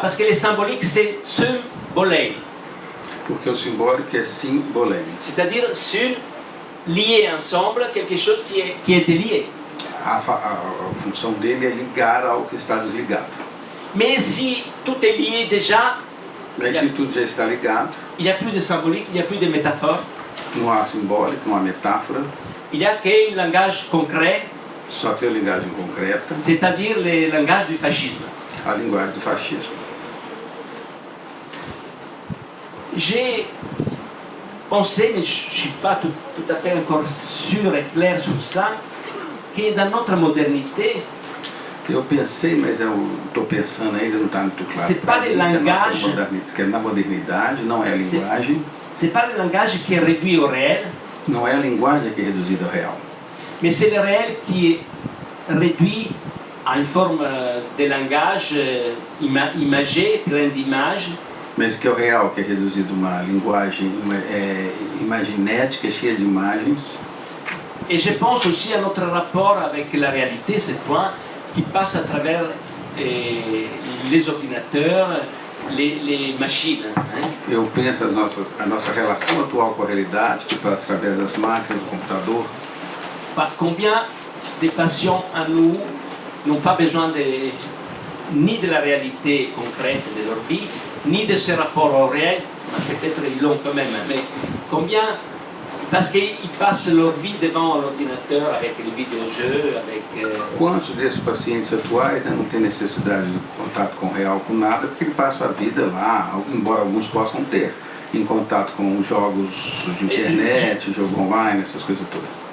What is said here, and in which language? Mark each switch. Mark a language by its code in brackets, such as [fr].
[fr] Parce que les symboliques, c'est symbolène. [pt] Porque o simbólico é simbolême. [fr] C'est-à-dire lié ensemble quelque chose qui est délié. [pt] A função dele é ligar ao que está desligado. [fr] Mais si tout est lié déjà, [pt] Mas se tudo já está ligado, [fr] il n'y a plus de symbolique, il n'y a plus de métaphore, [pt] não há simbólico, não há metáfora, [fr] il n'y a qu'un langage concret, [pt] só tem a linguagem concreta, [fr] c'est-à-dire le langage du fascisme. [pt] a linguagem do fascismo. [fr] J'ai pensé, mais je ne suis pas tout à fait encore sûr et clair sur ça, que dans notre modernité, [pt] Eu pensei, mas eu estou pensando ainda, não está muito claro. [fr] C'est pas [pt] pra [fr] le [pt] mim, [fr] langage. [pt] que na modernidade não é a linguagem, [fr] c'est pas le langage qui est réduit au réel, [pt] não é a linguagem que é reduzida ao real, [fr] mais c'est le réel qui est réduit à une forme de langage imagé, plein d'images, [pt] mas que é o real que é reduzido a uma linguagem imaginética, cheia de imagens. [fr] et je pense aussi à notre rapport avec la réalité, cette fois, qui passe à travers les ordinateurs, les machines. Hein. [pt] Eu penso a nossa relação atual com a realidade, que passa através das máquinas, do computador. [fr] Combien de patients à nous n'ont pas besoin ni de la réalité concrète de leur vie, ni de ce rapport au réel, peut-être ils l'ont quand même, mais combien, parce qu'ils passent leur vie devant l'ordinateur avec les vidéojeux, avec... [pt] Quantos desses pacientes atuais não têm necessidade de contato com o real, com nada, porque ele passa a vida lá, embora alguns possam ter, em contato com jogos de internet, jogo online, essas coisas todas.